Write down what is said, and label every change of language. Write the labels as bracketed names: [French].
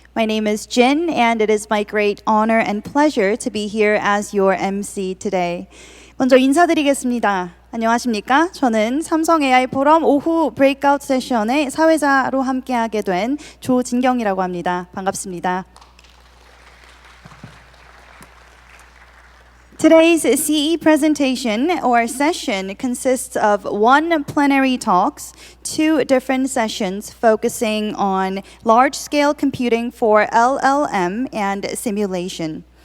[English] My name is Jin, and it is my great honor and pleasure to be here as your MC today. [Korean] 먼저 인사드리겠습니다. 안녕하십니까? 저는 삼성 AI 포럼 오후 브레이크아웃 세션의 사회자로 함께하게 된 조진경이라고 합니다. 반갑습니다. [English] Today's CE presentation or session consists of 1 plenary talks, 2 different sessions focusing on large-scale computing for LLM and simulation.